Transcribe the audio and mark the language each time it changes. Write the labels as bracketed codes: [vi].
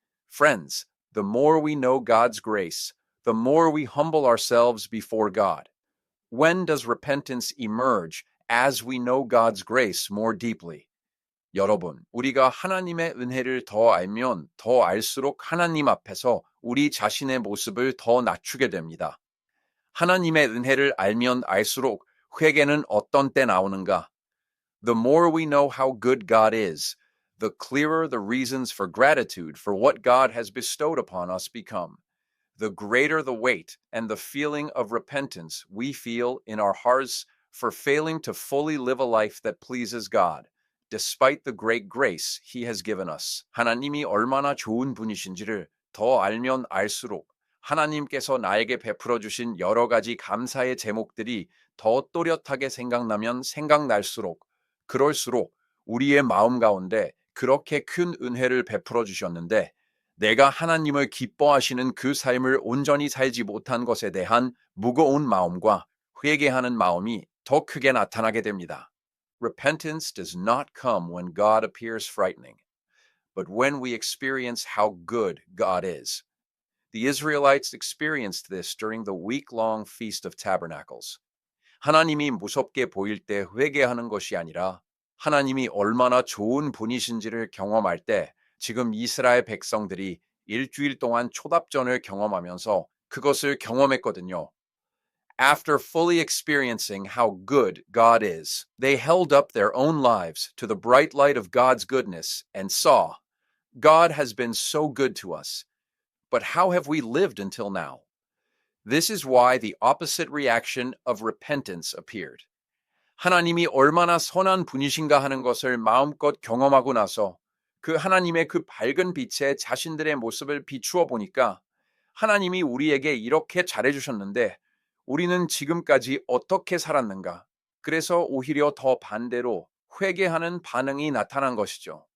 [en] Friends, the more we know God's grace, the more we humble ourselves before God. When does repentance emerge as we know God's grace more deeply? [ko] 여러분, 우리가 하나님의 은혜를 더 알면 더 알수록 하나님 앞에서 우리 자신의 모습을 더 낮추게 됩니다. 하나님의 은혜를 알면 알수록 회개는 어떤 때 나오는가? [en] The more we know how good God is, the clearer the reasons for gratitude for what God has bestowed upon us become. The greater the weight and the feeling of repentance we feel in our hearts for failing to fully live a life that pleases God, despite the great grace He has given us. [ko] 하나님이 얼마나 좋은 분이신지를 더 알면 알수록 하나님께서 나에게 베풀어 주신 여러 가지 감사의 제목들이 더 또렷하게 생각나면 생각날수록, 그럴수록 우리의 마음 가운데 그렇게 큰 은혜를 베풀어 주셨는데 내가 하나님을 기뻐하시는 그 삶을 온전히 살지 못한 것에 대한 무거운 마음과 회개하는 마음이 더 크게 나타나게 됩니다. [en] Repentance does not come when God appears frightening, but when we experience how good God is. The Israelites experienced this during the week-long Feast of Tabernacles. [ko] 하나님이 무섭게 보일 때 회개하는 것이 아니라 하나님이 얼마나 좋은 분이신지를 경험할 때 지금 이스라엘 백성들이 일주일 동안 초답전을 경험하면서 그것을 경험했거든요. [en] After fully experiencing how good God is, they held up their own lives to the bright light of God's goodness and saw, God has been so good to us. But how have we lived until now? This is why the opposite reaction of repentance appeared. [ko] 하나님이 얼마나 선한 분이신가 하는 것을 마음껏 경험하고 나서 그 하나님의 그 밝은 빛에 자신들의 모습을 비추어 보니까 하나님이 우리에게 이렇게 잘해주셨는데 우리는 지금까지 어떻게 살았는가? 그래서 오히려 더 반대로 회개하는 반응이 나타난 것이죠.